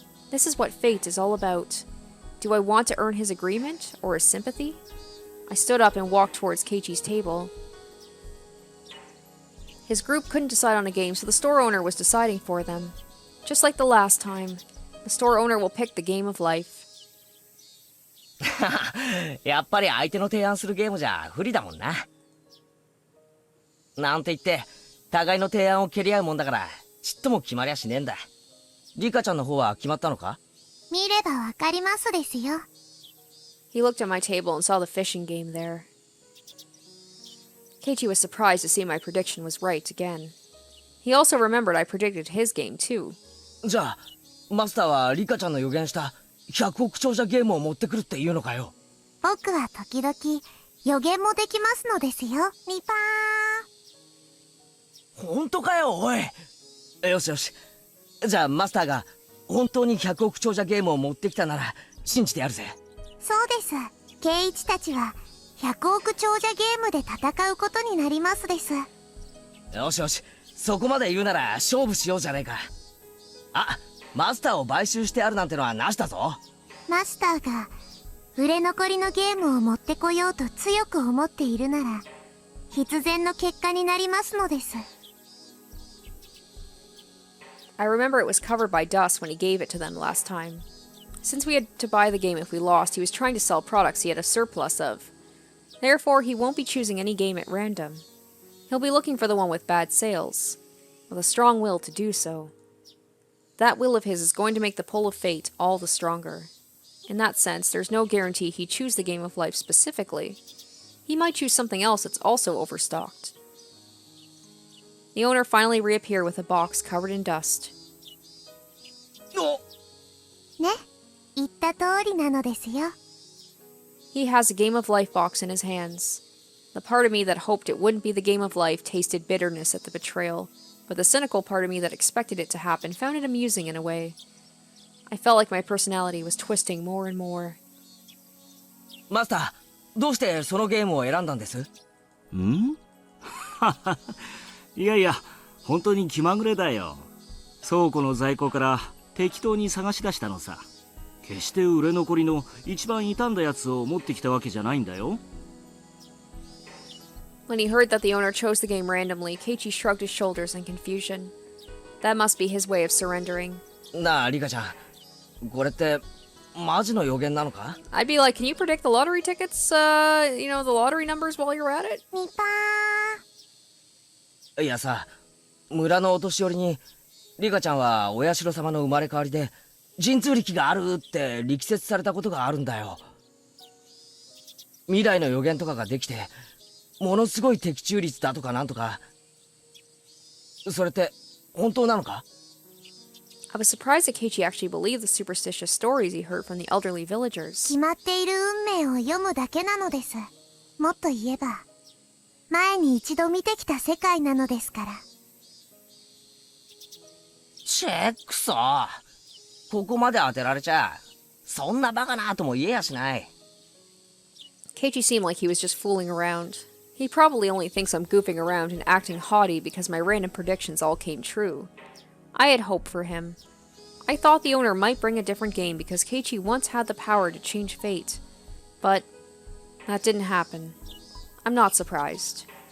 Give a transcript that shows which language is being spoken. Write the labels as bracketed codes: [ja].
[en] This is what fate is all about. Do I want to earn his agreement or his sympathy? I stood up and walked towards Keiichi's table. His group couldn't decide on a game, so the store owner was deciding for them. Just like the last time, the store owner will pick the game of life. [ja] やっぱり相手の提案するゲームじゃ不利だもんな。なんて言って互いの提案を蹴り合うもんだからちっとも決まりゃしねえんだ。リカちゃんの方は決まったのか？見ればわかりますですよ。 [en] He looked at my table and saw the fishing game there. Keiichi was surprised to see my prediction was right again. He also remembered I predicted his game too. [ja] じゃあマスターはリカちゃんの予言した100億長者ゲームを持ってくるっていうのかよ。僕は時々予言もできますのですよ、ミパー。本当かよ、おい。よしよし。じゃあマスターが本当に100億長者ゲームを持ってきたなら信じてやるぜ。そうです。ケイイチたちは100億長者ゲームで戦うことになりますです。よしよし、そこまで言うなら勝負しようじゃねえか。あ、マスターを買収してあるなんてのはなしだぞ。マスターが売れ残りのゲームを持ってこようと強く思っているなら必然の結果になりますのです。 [en] I remember it was covered by dust when he gave it to them last time. Since we had to buy the game if we lost, he was trying to sell products he had a surplus of. Therefore, he won't be choosing any game at random. He'll be looking for the one with bad sales, with a strong will to do so. That will of his is going to make the pull of fate all the stronger. In that sense, there's no guarantee he'd choose the game of life specifically. He might choose something else that's also overstocked. The owner finally reappeared with a box covered in dust. [ja] ね、言った通りなのですよ。 [en] He has a Game of Life box in his hands. The part of me that hoped it wouldn't be the Game of Life tasted bitterness at the betrayal, but the cynical part of me that expected it to happen found it amusing in a way. I felt like my personality was twisting more and more. [ja] マスター、どうしてそのゲームを選んだんです？ん？いやいや、本当に気まぐれだよ。倉庫の在庫から適当に探し出したのさ。決して売れ残りの一番傷んだやつを持ってきたわけじゃないんだよ。 [en] When he heard that the owner chose the game randomly, Keiichi shrugged his shoulders in confusion. That must be his way of surrendering. [ja] なあ、リカちゃん、これってマジの予言なのか？ [en] I'd be like, can you predict the lottery tickets, the lottery numbers while you're at it? [ja] ミパー。いやさ、村のお年寄りにリカちゃんはお社様の生まれ変わりで神通力があるって力説されたことがあるんだよ。未来の予言とかができてものすごい的中率だとかなんとか。それって本当なのか？ [en] I was surprised that Keiichi actually believed the superstitious stories he heard from the elderly villagers. [ja] 決まっている運命を読むだけなのです。もっと言えば、前に一度見てきた世界なのですから。チェックソ。ここまで当てられちゃ、そんなバカなとも言えやしない。 [en] Keiichi seemed like he was just fooling around. He probably only thinks I'm goofing around and acting haughty because my random predictions all came true. I had hope for him. I thought the owner might bring a different game because Keiichi once had the power to change fate. But that didn't happen. I'm not surprised.